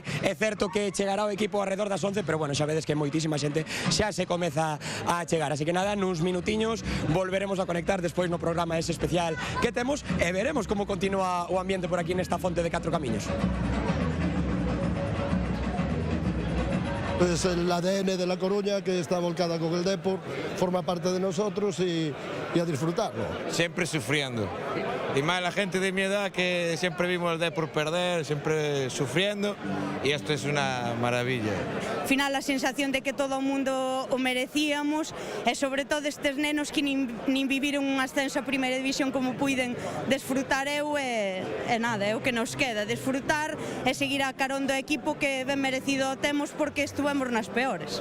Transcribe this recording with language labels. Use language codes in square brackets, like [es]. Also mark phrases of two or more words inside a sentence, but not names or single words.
[gl] É certo que chegará o equipo alrededor das 11, pero bueno, xa vedes que moitísima xente xa se comeza a chegar, así que nada, nuns minutiños volveremos a conectar despois no programa ese especial que temos e veremos como continúa o ambiente por aquí nesta fonte de Catro Camiños. [es] Pues el ADN de La Coruña, que está volcada con el Depor, forma parte de nosotros y a disfrutarlo. Siempre sufriendo. Y más la gente de mi edad, que siempre vimos el Depor perder, siempre sufriendo, y esto es una maravilla. Al final [gl] a sensación de que todo o mundo o merecíamos, e sobre todo estes nenos que nin viviron un ascenso a primeira división como puiden desfrutar eu, e nada, é o que nos queda, desfrutar e seguir a carón do equipo que ben merecido temos, porque estuvemos nas peores.